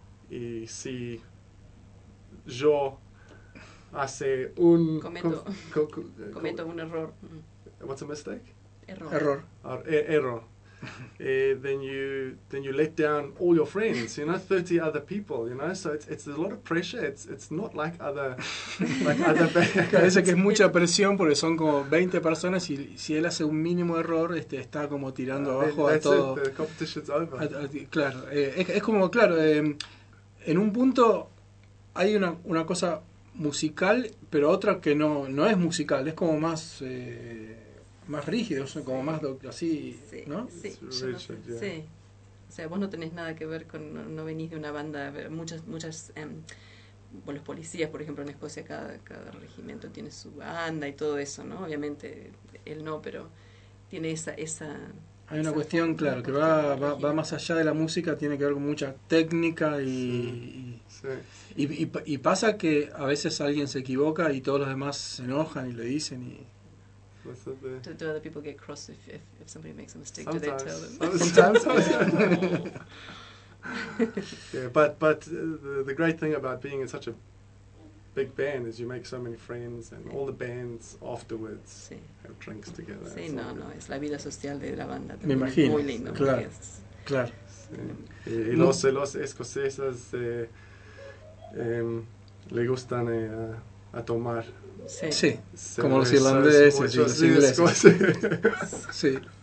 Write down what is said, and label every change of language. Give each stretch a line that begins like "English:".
Spanish: Y si yo hace un... Cometo un error.
English: What's a mistake?
Spanish: Error.
English: then you let down all your friends, you know, 30 other people, you know, so it's a lot of pressure. It's not like other bands.
Spanish: Parece que es mucha presión porque son como 20 personas y si él hace un mínimo error, está como tirando abajo a todo.
English: It, the competition's over.
Spanish: Claro, es como claro, en un punto hay una cosa musical, pero otra que no es musical, es como más más rígidos, sí. Como más así, sí. ¿No? Sí. Sí. O sea, vos no tenés nada que ver con, no venís de una banda, muchas, bueno, los policías, por ejemplo, en Escocia, cada regimiento tiene su banda y todo eso, ¿no? Obviamente, él no, pero tiene esa hay una cuestión, claro, que va más allá de la música, tiene que ver con mucha técnica y... Sí. Sí. Y pasa que a veces alguien se equivoca y todos los demás se enojan y le dicen y...
English: Do other people get cross if somebody makes a mistake? Sometimes. Do they tell them? Sometimes. Yeah, but the great thing about being in such a big band is you make so many friends, and all the bands afterwards have drinks together.
Spanish: Sí, no, no, es la vida social de la banda. Me imagino. Muy lindo. Claro.
English: Yes.
Spanish: Claro. Sí. Y los escoceses le gustan a tomar. Sí. Sí, como los irlandeses y los ingleses. Sí.